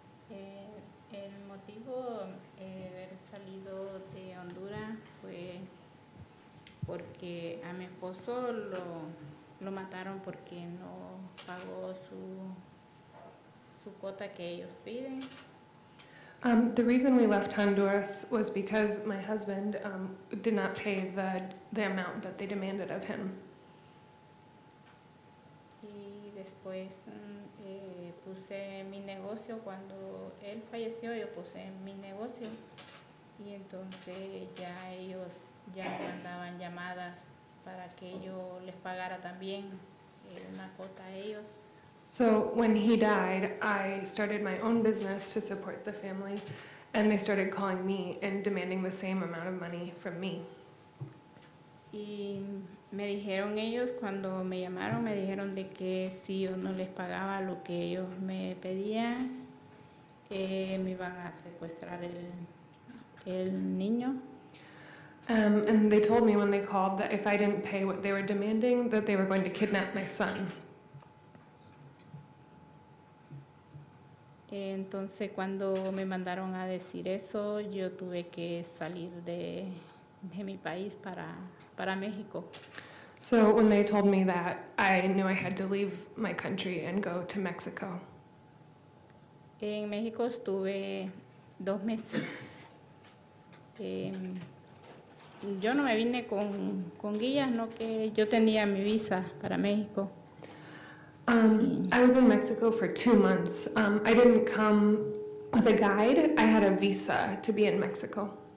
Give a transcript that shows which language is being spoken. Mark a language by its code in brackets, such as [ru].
[es] El motivo de haber salido de Honduras fue porque a mi esposo lo mataron porque no pagó su cuota que ellos piden. [en] The reason we left Honduras was because my husband did not pay the amount that they demanded of him. [es] Y después puse mi negocio. Cuando él falleció, yo puse mi negocio. Y entonces ya ellos ya mandaban llamadas para que yo les pagara también una cuota a ellos. [en] So when he died, I started my own business to support the family, and they started calling me and demanding the same amount of money from me. [es] Y me dijeron ellos, cuando me llamaron, me dijeron de que si yo no les pagaba lo que ellos me pedían, me iban a secuestrar el niño. [en] And they told me when they called that if I didn't pay what they were demanding, that they were going to kidnap my son. [es] Entonces, cuando me mandaron a decir eso, yo tuve que salir de mi país para México. [en] So when they told me that, I knew I had to leave my country and go to Mexico. [es] En México estuve 2 meses. Yo no me vine con guías, no, que yo tenía mi visa para México. [en] I was in Mexico for 2 months. I didn't come with a guide, I had a visa to be in Mexico.